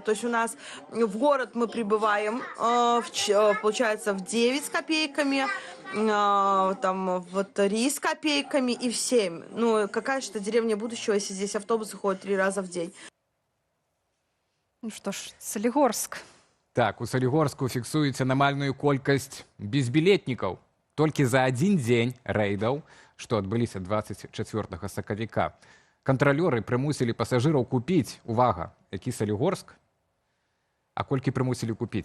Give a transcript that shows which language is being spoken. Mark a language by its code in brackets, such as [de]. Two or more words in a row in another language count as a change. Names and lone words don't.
[ru] То есть у нас в город мы прибываем, получается, в 9 с копейками, там в 3 с копейками и в 7. Какая же это деревня будущего, если здесь автобусы ходят 3 раза в день? Что ж, Солігорск. [be] Так, у Солігорску фіксуюць анамальную колькасць безбілетнікаў. Толькі за адзін дзень рэйдаў, што адбыліся 24 сакавіка, кантралёры прымусілі пасажыраў купіць, увага, які Солігорск, а колькі прымусілі купіць?